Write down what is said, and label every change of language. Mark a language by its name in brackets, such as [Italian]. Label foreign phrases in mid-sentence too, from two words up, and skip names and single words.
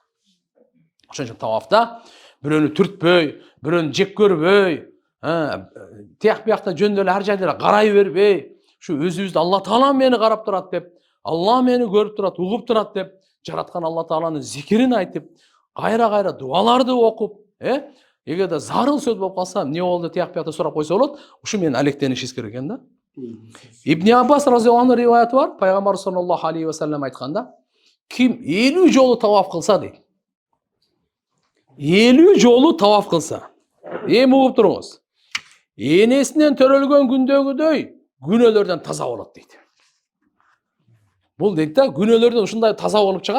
[Kyrgyz] Ошон үчүн тавафта бирөөнү түртпөй, бирөөнү жек көрбөй, тияк биякта жөндөөлө ар жайда карай бербей, ушу өзүбүздү Алла таала мени карап турат деп, Алла мени көрүп турат, угуп турат деп, жараткан Алла тааланын зикирин айтып, кайра дуаларды окуп, эгерде зарыл сөз болуп калса, эмне болду тияк биякта сурап койсо болот, ушу менен алектенишибиз керек экен да. Ибн Аббас [Arabic] رضي الله عنه [Kyrgyz] риваяты бар, пайгамбар [Arabic] صلى الله عليه وسلم [Kyrgyz] айтканда, ким 50 жолу таваф кылса дейт. 50 жолу таваф кылса. Эми угуп туруңуз. Энесинен төрөлгөн күндөгүдөй күнөөлөрдөн таза болот дейт. Бул дейт да, күнөөлөрдөн ушундай таза болуп чыгат.